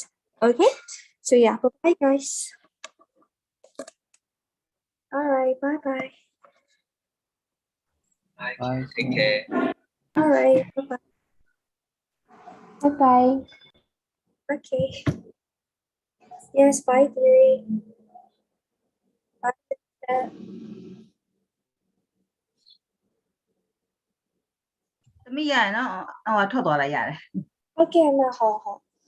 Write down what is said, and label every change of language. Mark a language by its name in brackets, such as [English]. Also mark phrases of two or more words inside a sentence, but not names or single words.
[English] Okay? So yeah, bye-bye guys. All right, bye-bye. Bye. Take care. All right, bye-bye. Bye-bye. Okay. Yes, bye, Theory. Bye. [Burmese] သမီးရရနော်ဟိုထွက်သွားလိုက်ရတယ် [Chinese] Okay, 那好。